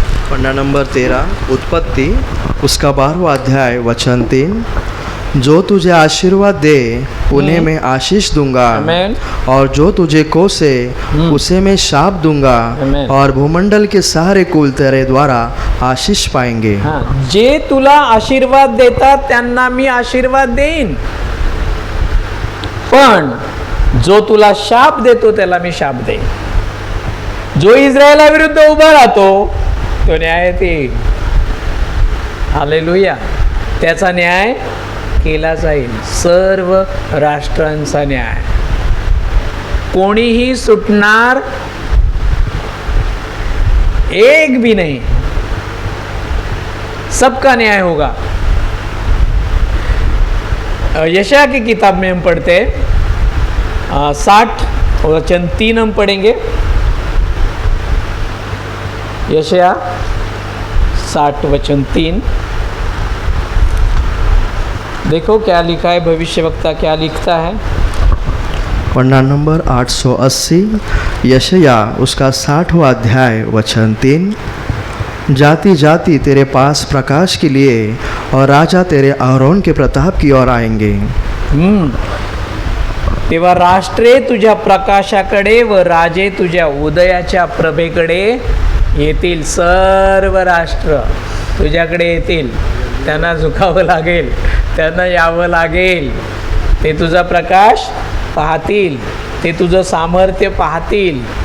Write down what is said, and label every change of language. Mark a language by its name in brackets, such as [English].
[Hindi] पन्ना number 13 उत्पत्ति उसका 12वां अध्याय वचन 3. जो तुझे आशीर्वाद दे उन्हें मैं आशीष दूंगा, और जो तुझे कोसे उसे मैं शाप दूंगा, और भूमंडल के सारे कुल तेरे द्वारा आशीष पाएंगे. [Marathi] जे तुला आशीर्वाद देतात त्यांना मी आशीर्वाद देईन, पण जो तुला शाप देतो त्याला मी शाप देईन. जो इस्रायला विरुद्ध उभा राहतो तो न्याय देईल. हालेलुया. त्याचा न्याय केला जाईल, सर्व राष्ट्रांचा न्याय. कोणीही सुटणार [Hindi] एक भी नहीं, सबका न्याय होगा. यशाया की किताब में हम पढ़ते 60 वचन 3 हम पढ़ेंगे. यशाया 60 वचन 3. देखो क्या लिखा है, भविष्यवक्ता क्या लिखता है. पन्ना नंबर 880 यशाया उसका 60वां अध्याय वचन 3. जाति जाति तेरे पास प्रकाश के लिए और राजा तेरे आरोन के प्रताप की ओर आएंगे. [Marathi] तेव्हा राष्ट्रे तुझ्या प्रकाशाकडे व राजे तुझ्या उदयाच्या प्रभेकडे येतील. सर्व राष्ट्र तुझ्याकडे येतील, त्यांना झुकावं लागेल, त्यांना यावं लागेल. ते तुझा प्रकाश पाहतील, ते तुझं सामर्थ्य पाहतील.